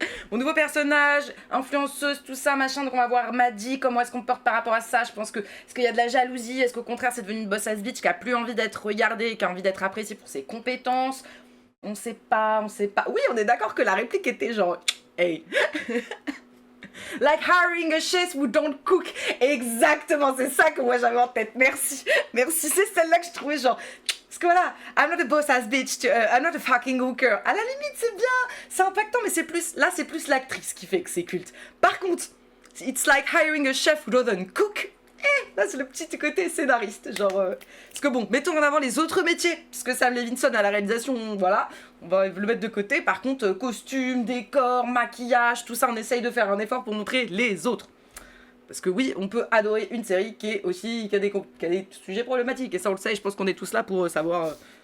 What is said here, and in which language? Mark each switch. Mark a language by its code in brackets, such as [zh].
[fr] Mon nouveau personnage, influenceuse, tout ça, machin. Donc on va voir Maddie, comment est-ce qu'on porte par rapport à ça. Je pense que... Est-ce qu'il y a de la jalousie? Est-ce qu'au contraire, c'est devenu une [en] boss ass bitch [fr] qui a plus envie d'être regardée, qui a envie d'être appréciée pour ses compétences? On sait pas. Oui, on est d'accord que la réplique était genre... Hey. [en] Like hiring a chef who don't cook. [fr] Exactement, c'est ça que moi j'avais en tête. Merci, c'est celle-là que je trouvais genre... Parce que voilà, [en] I'm not a boss ass bitch, I'm not a fucking hooker. [fr] À la limite, c'est bien, c'est impactant, mais c'est plus... Là, c'est plus l'actrice qui fait que c'est culte. Par contre, [en] it's like hiring a chef who doesn't cook. [fr] Là, c'est le petit côté scénariste, genre... Parce que bon, mettons en avant les autres métiers, parce que Sam Levinson à la réalisation, voilà, on va le mettre de côté. Par contre, costume, décor, maquillage, tout ça, on essaye de faire un effort pour montrer les autres. Parce que oui, on peut adorer une série qui a des sujets problématiques, et ça on le sait, je pense qu'on est tous là pour savoir...